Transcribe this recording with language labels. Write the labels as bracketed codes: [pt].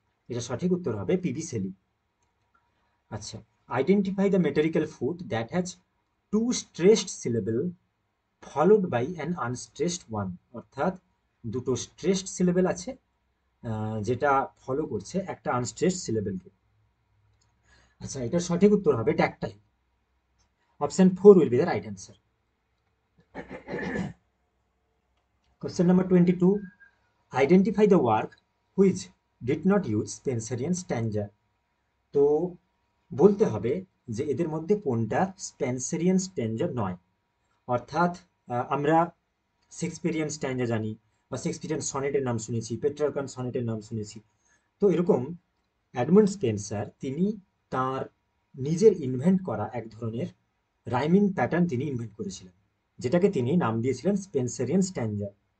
[bn] এটা সঠিক উত্তর হবে পিবি শেলি। আচ্ছা, [en] Identify the metrical foot that has two stressed syllable followed by an unstressed one. [bn] অর্থাৎ দুটো স্ট্রেসড সিলেবেল আছে, যেটা ফলো করছে একটা আনস্ট্রেসড সিলেবেলকে। আচ্ছা, এটার সঠিক উত্তর হবে tactile. [en] Option four will be the right answer. Question number 22. Identify the work which did not use Spencerian stanza. [bn] তো বলতে হবে যে এদের মধ্যে কোনটা স্পেন্সেরিয়ান স্ট্যান্জা নয়। অর্থাৎ আমরা শেক্সপিয়ারিয়ান স্ট্যান্জা জানি, বা শেক্সপিয়ারিয়ান সনেটের নাম শুনেছি, পেট্রার্কান সনেটের নাম শুনেছি। তো এরকম এডমন্ড স্পেন্সার তিনি তার নিজের ইনভেন্ট করা এক ধরনের রাইমিং প্যাটার্ন তিনি ইনভেন্ট করেছিলেন, যেটাকে তিনি নাম দিয়েছিলেন স্পেন্সেরিয়ান স্ট্যান্জা।